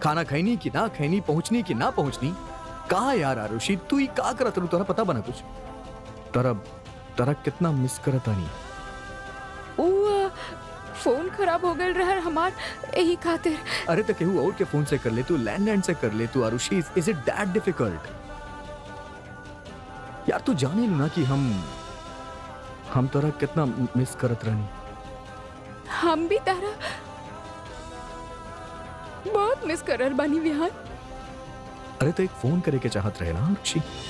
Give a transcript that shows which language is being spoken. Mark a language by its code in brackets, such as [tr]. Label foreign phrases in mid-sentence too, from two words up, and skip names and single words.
[bho] खाना खैनी कि ना खैनी, पहुंचनी कि ना पहुंचनी? कहा यार आरुषि, तू ही का करत रहू? तोरा पता बना कुछ? तोरा कितना मिस करता नहीं। वो फोन खराब हो गया रहा हमार, यही खातिर। अरे तो केहू और के फोन से कर ले, तू लैंडलाइन से कर ले तू। आरुषि, [en] Is it that difficult? [bho] यार तू जाने लो ना कि हम तोरा कितना मिस करत रहनी। हम भी तारा बहुत मिस करर बानी विहान। अरे तो एक फोन करे के चाहत रहे ना आरुषि।